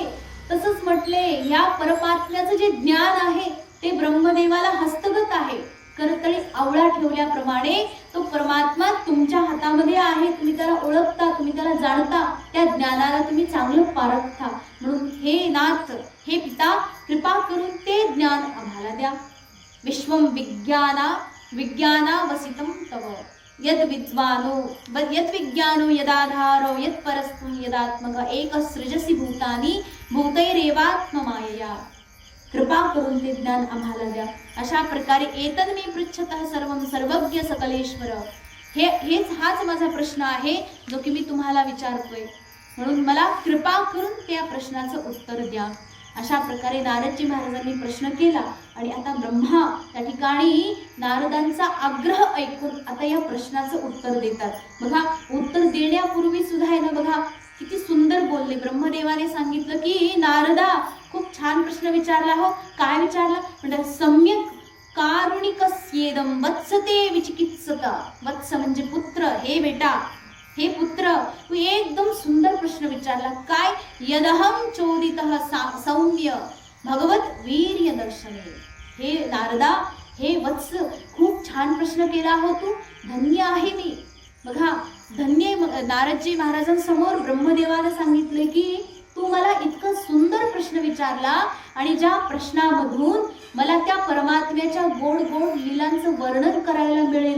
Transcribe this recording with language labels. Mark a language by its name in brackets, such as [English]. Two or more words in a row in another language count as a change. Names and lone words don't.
[Marathi] तसंच म्हटले या परमात्म्याचं जे ज्ञान आहे ते ब्रह्मदेवाला हस्तगत आहे. करतळी आवळा ठेवल्याप्रमाणे तो परमात्मा तुमच्या हातामध्ये आहे. तुम्ही त्याला ओळखता, तुम्ही त्याला जाणता, त्या ज्ञानाला तुम्ही चांगलं पारखता. म्हणून हे नाथ, हे पिता, कृपा करून ते ज्ञान आम्हाला द्या. [Sanskrit] विश्वम विज्ञानावसितं तव यद विज्ञानो यदाधारो यत् परस्तं यदात्मक एक सृजसी भूतानि भूतैरेवात्ममायया. [Marathi] कृपा करून ते ज्ञान आम्हाला द्या. अशा प्रकारे [Sanskrit] एतद मे पृच्छतः सर्वं सर्वज्ञ सकलेश्वर. [Marathi] हाच माझा प्रश्न आहे जो की मी तुम्हाला विचारतोय, म्हणून मला कृपा करून त्या प्रश्नाचं उत्तर द्या. अशा प्रकारे नारदजी महाराजांनी प्रश्न केला आणि आता ब्रह्मा त्या ठिकाणी नारदांचा आग्रह ऐकून आता या प्रश्नाचं उत्तर देतात. बघा, उत्तर देण्यापूर्वी सुद्धा आहे ना, बघा किती सुंदर बोलले. ब्रह्मदेवाने सांगितलं की नारदा खूप छान प्रश्न विचारला हो. काय विचारला म्हणजे [Sanskrit] सम्यक कारुणिकस्येदं वत्सते विचिकित्सता. [Marathi] वत्स म्हणजे पुत्र. हे बेटा, हे पुत्र, तू एकदम सुंदर प्रश्न विचारला. काय? [Sanskrit] यदहं चोदितः सौम्य भगवत वीर्य दर्शने. [Marathi] हे नारदा, हे वत्स, खूप छान प्रश्न केला हो तू. धन्य आहे मी. बघा, धन्य. नारदजी महाराजांसमोर ब्रह्मदेवाला सांगितले की तू मला इतका सुंदर प्रश्न विचारला आणि ज्या प्रश्नामधून मला त्या परमात्म्याच्या गोड गोड लीलांचं वर्णन करायला मिळेल.